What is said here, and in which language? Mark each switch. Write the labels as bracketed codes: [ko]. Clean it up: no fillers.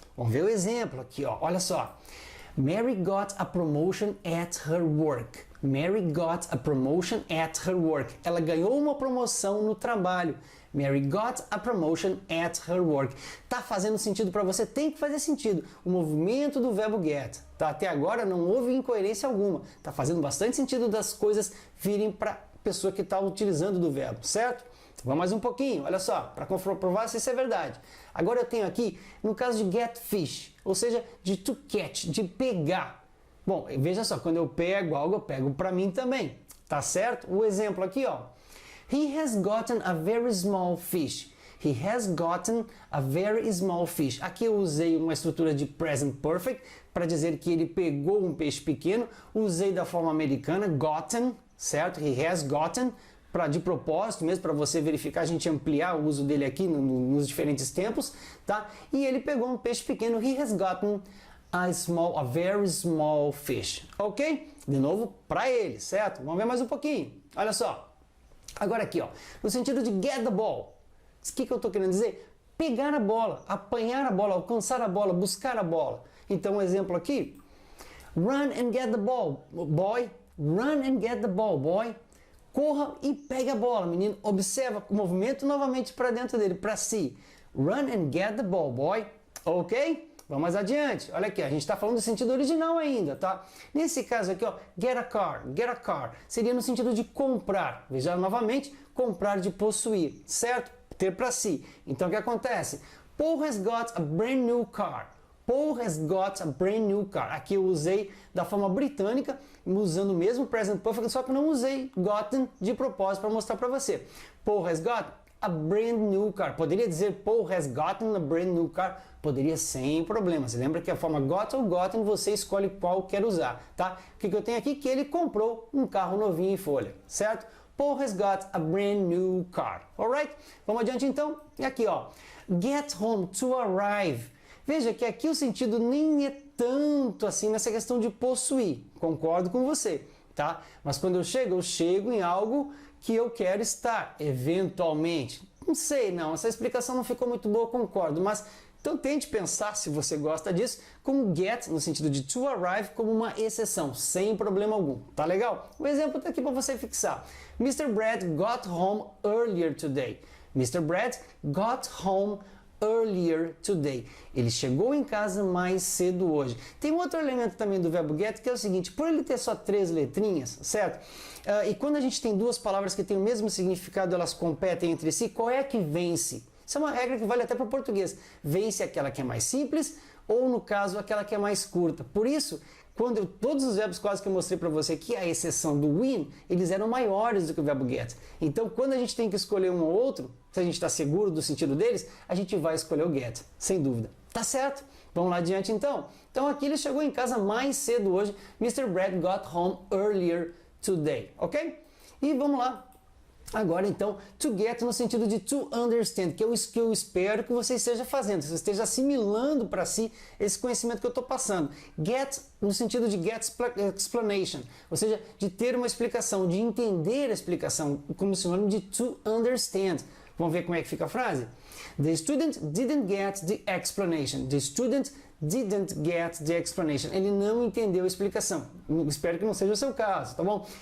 [pt] Vamos ver o exemplo aqui, ó. Olha só. [en] Mary got a promotion at her work. Mary got a promotion at her work. [pt] Ela ganhou uma promoção no trabalho. [en] Mary got a promotion at her work. [pt] Tá fazendo sentido para você? Tem que fazer sentido. O movimento do verbo get. Tá? Até agora não houve incoerência alguma. Tá fazendo bastante sentido das coisas virem para pessoa que está utilizando do verbo, certo? Vamos mais um pouquinho, olha só, para comprovar se isso é verdade. Agora eu tenho aqui, no caso de get fish, ou seja, de to catch, de pegar. Bom, veja só, quando eu pego algo, eu pego para mim também, tá certo? O exemplo aqui, ó. [en] He has gotten a very small fish. He has gotten a very small fish. [pt] Aqui eu usei uma estrutura de present perfect para dizer que ele pegou um peixe pequeno. Usei da forma americana, gotten, certo? [en] He has gotten, [pt] de propósito mesmo, para você verificar, a gente ampliar o uso dele aqui nos diferentes tempos, tá? E ele pegou um peixe pequeno. [en] He has gotten a very small fish. [pt] Ok? De novo, para ele, certo? Vamos ver mais um pouquinho. Olha só. Agora aqui, ó, no sentido de get the ball. O que eu estou querendo dizer? Pegar a bola, apanhar a bola, alcançar a bola, buscar a bola. Então, um exemplo aqui. [en] Run and get the ball, boy. Run and get the ball, boy. [pt] Corra e pegue a bola, menino. Observa o movimento novamente para dentro dele, para si. [en] Run and get the ball, boy. [pt] Ok? Vamos mais adiante. Olha aqui, a gente está falando do sentido original ainda, tá? Nesse caso aqui, ó, get a car, get a car. Seria no sentido de comprar. Veja novamente, comprar de possuir, certo? Ter para si. Então o que acontece? [en] Paul has got a brand new car. Paul has got a brand new car. [pt] Aqui eu usei da forma britânica, usando o mesmo present perfect, só que não usei gotten de propósito para mostrar para você. [en] Paul has got a brand new car. [pt] Poderia dizer [en] Paul has gotten a brand new car? [pt] Poderia sem problema. Você lembra que a forma got ou gotten você escolhe qual quer usar, tá? O que eu tenho aqui? Que ele comprou um carro novinho em folha, certo? [en] Paul has got a brand new car. Alright? [pt] Vamos adiante então? E aqui, ó. Get home, to arrive. Veja que aqui o sentido nem é tanto assim nessa questão de possuir. Concordo com você, tá? Mas quando eu chego em algo que eu quero estar, eventualmente. Não sei, não. Essa explicação não ficou muito boa, concordo. Mas então tente pensar, se você gosta disso, como get, no sentido de to arrive, como uma exceção, sem problema algum. Tá legal? O exemplo está aqui para você fixar. [en] Mr. Brad got home earlier today. Mr. Brad got home earlier today. [pt] Ele chegou em casa mais cedo hoje. Tem um outro elemento também do verbo get que é o seguinte, por ele ter só 3 letrinhas, certo? E quando a gente tem duas palavras que têm o mesmo significado, elas competem entre si, qual é que vence? Isso é uma regra que vale até para o português. Vence aquela que é mais simples ou, no caso, aquela que é mais curta. Por isso, todos os verbos quase que eu mostrei para você aqui, a exceção do win, eles eram maiores do que o verbo get. Então, quando a gente tem que escolher um ou outro, se a gente está seguro do sentido deles, a gente vai escolher o get, sem dúvida. Tá certo? Vamos lá adiante então? Então, aqui ele chegou em casa mais cedo hoje. [en] Mr. Brad got home earlier today. [pt] Ok? E vamos lá. Agora, então, to get no sentido de to understand, que é o que eu espero que você esteja fazendo, que você esteja assimilando para si esse conhecimento que eu estou passando. Get no sentido de get explanation, ou seja, de ter uma explicação, de entender a explicação, como sinônimo de to understand. Vamos ver como é que fica a frase? [en] The student didn't get the explanation. The student didn't get the explanation. [pt] Ele não entendeu a explicação. Espero que não seja o seu caso, tá bom?